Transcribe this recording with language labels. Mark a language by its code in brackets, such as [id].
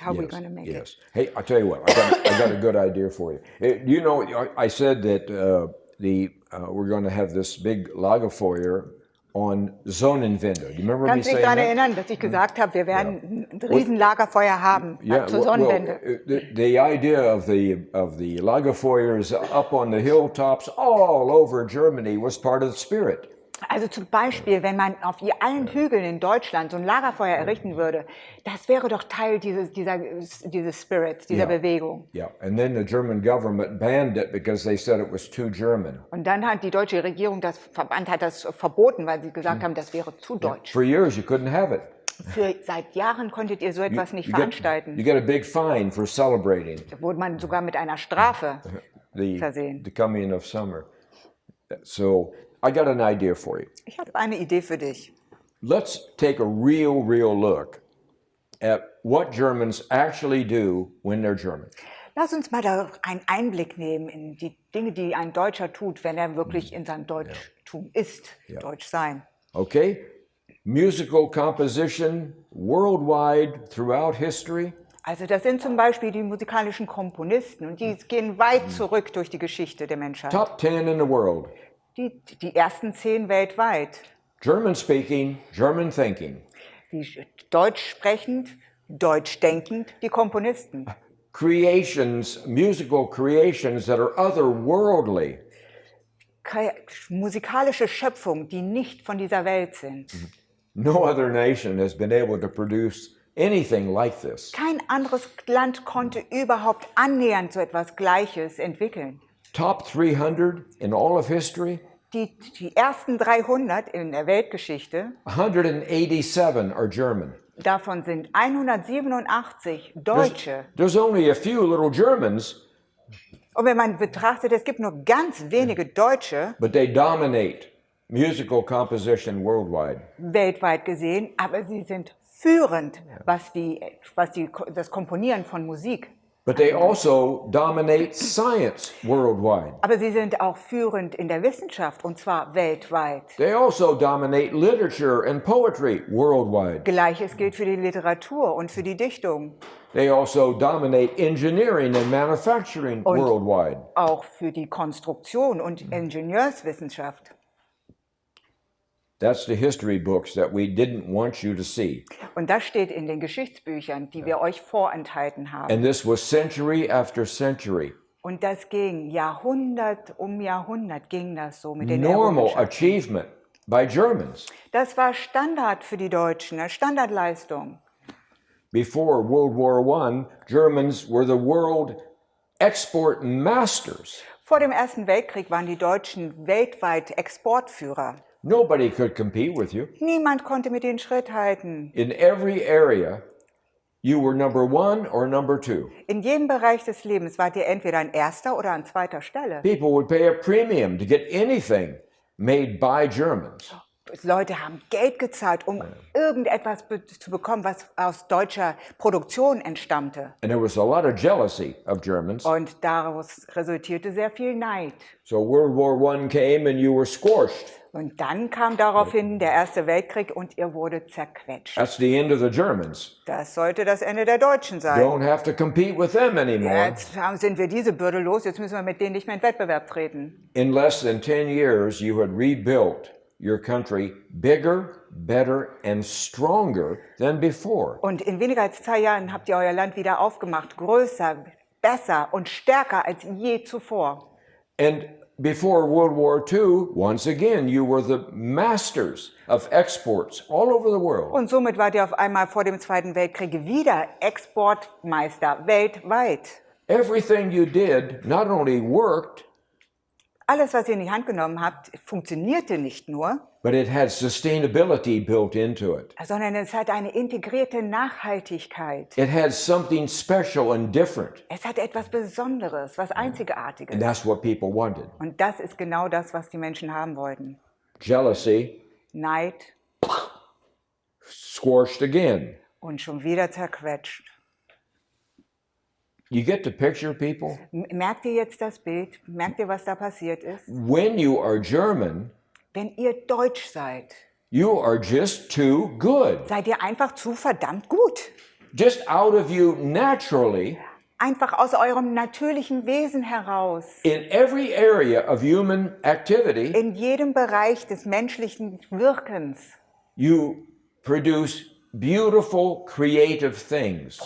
[en] How are we going to make it? Yes. Hey, I'll tell you what. I got a good idea for you. You know, I said that we're going to have this big Lagerfeuer on Sonnenwende. Do you remember me [de] Kannst du dich [en] saying [de] daran [en] that? [de] erinnern, dass ich gesagt habe, wir werden ein Riesenlagerfeuer haben zur Sonnenwende? [en] The idea of the Lagerfeuers up on the hilltops all over Germany was part of the spirit. [de] Also zum Beispiel, wenn man auf allen Hügeln in Deutschland so ein Lagerfeuer errichten würde, das wäre doch Teil dieses Spirits, dieser Bewegung. [en] Yeah, and then the German government banned it because they said it was too German. [de] Und dann hat die deutsche Regierung, das Verband hat das verboten, weil sie gesagt haben, das wäre zu deutsch. [en] For years you couldn't have it. [de] Seit Jahren konntet ihr so etwas nicht [en] You [de] veranstalten. [en] get a big fine for celebrating [de] Da wurde man sogar mit einer Strafe versehen. [en] the coming of summer. So I got an idea for you. [de] Ich habe eine Idee für dich. [en] Let's take a real look at what Germans actually do when they're German. [de] Lass uns mal da einen Einblick nehmen in die Dinge, die ein Deutscher tut, wenn er wirklich in seinem Deutschtum ist, Deutsch sein. [en] Okay? Musical composition worldwide throughout history. [de] Also das sind zum Beispiel die musikalischen Komponisten und die gehen weit zurück durch die Geschichte der Menschheit. [en] Top 10 in the world. [de] Die ersten 10 weltweit. [en] German speaking, German thinking. [de] Die Deutsch sprechend, Deutsch denkend, die Komponisten. [en] Creations, musical creations that are otherworldly. [de] Musikalische Schöpfungen, die nicht von dieser Welt sind. [en] No other nation has been able to produce anything like this. [de] Kein anderes Land konnte überhaupt annähernd so etwas Gleiches entwickeln. [en] Top 300 in all of history. [de] Die ersten 300 in der Weltgeschichte, [en] 187 are German. [de] davon sind 187 Deutsche. [en] There's only a few little Germans [de] Und wenn man betrachtet, es gibt nur ganz wenige Deutsche, [en] but they dominate musical composition worldwide. [de] weltweit gesehen, aber sie sind führend, was das Komponieren von Musik. [en] But they also dominate science worldwide. [de] Aber sie sind auch führend in der Wissenschaft, und zwar weltweit. [en] They also dominate literature and poetry worldwide. [de] Gleiches gilt für die Literatur und für die Dichtung. [en] They also dominate engineering and manufacturing [de] Und [en] worldwide. [de] auch für die Konstruktion und Ingenieurswissenschaft. [en] That's the history books that we didn't want you to see. [de] Und das steht in den Geschichtsbüchern, die wir euch vorenthalten haben. [en] And this was century after century. [de] Und das ging Jahrhundert um Jahrhundert ging das so mit den [en] Normal [de] Errungenschaften. [en] achievement by Germans. [de] Das war Standard für die Deutschen, eine Standardleistung. [en] Before World War I, Germans were the world export masters. [de] Vor dem Ersten Weltkrieg waren die Deutschen weltweit Exportführer. [en] Nobody could compete with you. [de] Niemand konnte mit den Schritt halten. [en] In every area, you were number one or number two. [de] In jedem Bereich des Lebens wart ihr entweder an erster oder an zweiter Stelle. [en] People would pay a premium to get anything made by Germans. [de] Leute haben Geld gezahlt, um irgendetwas zu bekommen, was aus deutscher Produktion entstammte. [en] And there was a lot of jealousy of Germans. [de] Und daraus resultierte sehr viel Neid. [en] So World War I came and you were squashed. [de] Und dann kam daraufhin der Erste Weltkrieg und ihr wurde zerquetscht. [en] That's the end of the Germans. [de] Das sollte das Ende der Deutschen sein. [en] Don't have to compete with them anymore. [de] Jetzt sind wir diese Bürde los, jetzt müssen wir mit denen nicht mehr in Wettbewerb treten. [en] In less than 10 years, you had rebuilt your country bigger, better, and stronger than before. [de] Und in weniger als 2 Jahren habt ihr euer Land wieder aufgemacht, größer, besser und stärker als je zuvor. [en] And before World War II, once again, you were the masters of exports all over the world. [de] Und somit wart ihr auf einmal vor dem Zweiten Weltkrieg wieder Exportmeister weltweit. [en] Everything you did not only worked, [de] Alles, was ihr in die Hand genommen habt, funktionierte nicht nur, [en] but it had sustainability built into it. [de] sondern es hat eine integrierte Nachhaltigkeit. [en] It had something special and different. [de] Es hat etwas Besonderes, was Einzigartiges. [en] And that's what people wanted. [de] Und das ist genau das, was die Menschen haben wollten. [en] Jealousy, [de] Neid [en] squashed again. [de] und schon wieder zerquetscht. [en] You get the picture, people? [de] Merkt ihr jetzt das Bild? Merkt ihr, was da passiert ist? [en] When you are German, [de] Wenn ihr Deutsch seid, [en] you are just too good. [de] seid ihr einfach zu verdammt gut. [en] Just out of you naturally, [de] Einfach aus eurem natürlichen Wesen heraus. [en] in every area of human activity, [de] In jedem Bereich des menschlichen Wirkens [en] you produce beautiful, creative things